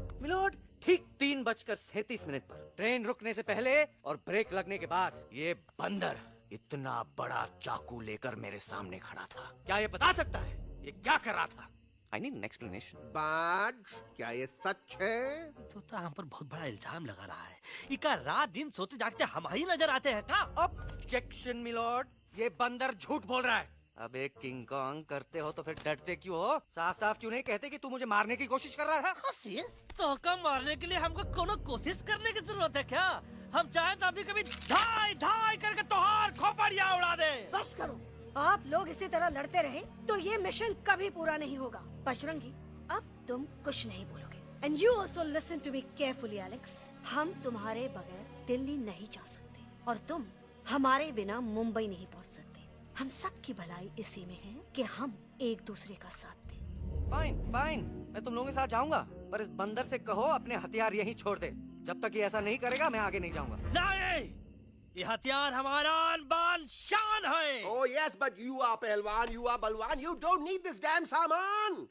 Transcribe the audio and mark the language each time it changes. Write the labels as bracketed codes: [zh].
[hi] Milord, ठीक 3:37 पर train रुकने से पहले और ब्रेक लगने के बाद ये बंदर इतना बड़ा चाकू लेकर मेरे सामने खड़ा था। क्या ये बता सकता है ये क्या कर रहा था? [en] I need an explanation. [hi] बाज, क्या ये सच है? तो हम पर बहुत बड़ा इल्जाम लगा रहा है। इका रात दिन सोते जागते हम ही नजर आते हैं का? ऑब्जेक्शन मिलॉर्ड, ये बंदर झूठ बोल रहा है। अब एक किंग कॉन्ग करते हो तो फिर डरते क्यों हो? साफ साफ क्यों नहीं कहते कि तू मुझे मारने की कोशिश कर रहा था? तो का मारने के लिए हमको कोनो कोशिश करने की जरूरत है क्या? हम चाहे तो अभी कभी धाई धाई करके तोहार खोपड़िया उड़ा दे। बस करो, आप लोग इसी तरह लड़ते रहे तो ये मिशन कभी पूरा नहीं होगा। [en] Bajrangi, [hi] अब तुम कुछ नहीं बोलोगे। [en] And you also listen to me carefully Alex. [hi] हम तुम्हारे बगैर दिल्ली नहीं जा सकते और तुम हमारे बिना मुंबई नहीं पहुंच सकते। हम सब की भलाई इसी में है कि हम एक दूसरे का साथ दें। फाइन, मैं तुम लोगों के साथ जाऊंगा, पर इस बंदर से कहो अपने हथियार यहीं छोड़ दे। जब तक ये ऐसा नहीं करेगा मैं आगे नहीं जाऊंगा। नहीं, ये हथियार हमारा आन-बान शान है। [en] Oh yes, but you are pehlwan, you are balwan. You don't need this damn samaan.